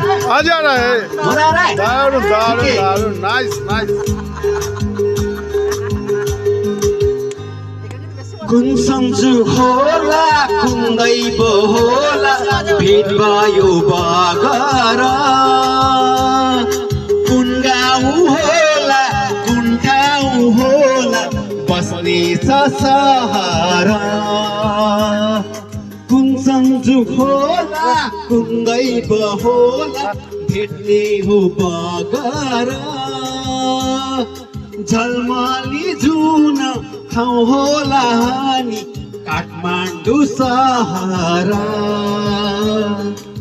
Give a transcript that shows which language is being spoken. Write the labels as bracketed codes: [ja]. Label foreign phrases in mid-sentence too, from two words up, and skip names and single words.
[hi] मजा आ रहा है, मजा आ रहा है? [mr] दारुण दारुण [hi] ठीक है। [en] दारुण, nice nice. [ne] कुन सन्जु होला कुन दैव होला भेट भयो बगर कुन गाउँ होला कुन ठाउँ होला बस्ने छ सहर कुन सन्जु होला कुन दैव होला भेट्ने हो बगर झलमली जुन ठाउँ होला नि काठमाडौँ सहर